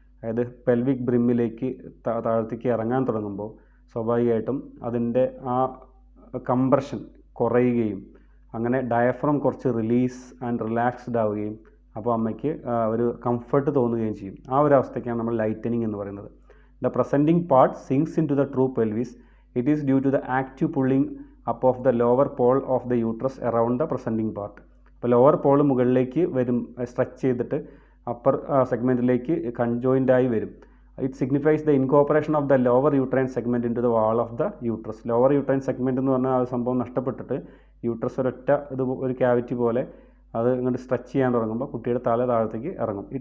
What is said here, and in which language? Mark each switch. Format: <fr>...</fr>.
<ml>അതായത് പെൽവിക് ബ്രിമ്മിലേക്ക് താഴത്തേക്ക് ഇറങ്ങാൻ തുടങ്ങുമ്പോൾ സ്വാഭാവികമായിട്ടും അതിൻ്റെ ആ കംപ്രഷൻ കുറയുകയും അങ്ങനെ ഡയഫ്രം കുറച്ച് റിലീസ് ആൻഡ് റിലാക്സ്ഡ് ആവുകയും അപ്പോൾ അമ്മയ്ക്ക് ഒരു കംഫർട്ട് തോന്നുകയും ചെയ്യും. ആ ഒരു അവസ്ഥയ്ക്കാണ് നമ്മൾ ലൈറ്റനിങ് എന്ന് പറയുന്നത്.</ml> <en>The presenting part sinks into the true pelvis. It is due to the active pulling up of the lower pole of the uterus around the presenting part.</en> <ml>അപ്പോൾ ലോവർ പോൾ മുകളിലേക്ക് വരും, സ്ട്രെച്ച് ചെയ്തിട്ട് upper സെഗ്മെൻറ്റിലേക്ക് കൺജോയിൻ്റായി വരും.</ml> <en>It signifies the incorporation of the lower uterine segment into the wall of the uterus.</en> <ml>Lower uterine segment എന്ന് പറഞ്ഞാൽ ആ സംഭവം നഷ്ടപ്പെട്ടിട്ട് uterus ഒരു ക്യാവിറ്റി പോലെ അത് ഇങ്ങോട്ട് സ്ട്രെച്ച് ചെയ്യാൻ തുടങ്ങുമ്പോൾ കുട്ടിയുടെ തല താഴത്തേക്ക് ഇറങ്ങും.</ml>